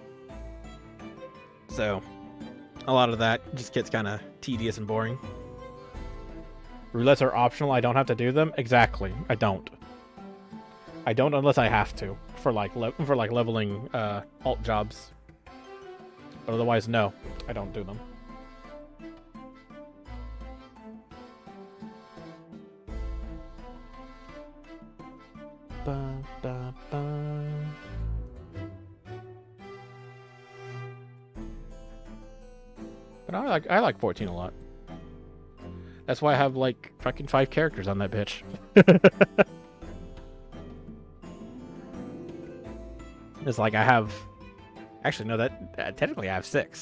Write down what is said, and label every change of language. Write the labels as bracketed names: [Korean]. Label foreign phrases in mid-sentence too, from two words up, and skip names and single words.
[English] So, a lot of that just gets kind of tedious and boring. Roulettes are optional. I don't have to do them. Exactly. I don't unless I have to for like leveling alt jobs. But otherwise, no, I don't do them. Ba, da, ba. But I like 14 a lot. That's why I have like fucking 5 characters on that bitch. It's like I have, actually no, that technically I have 6.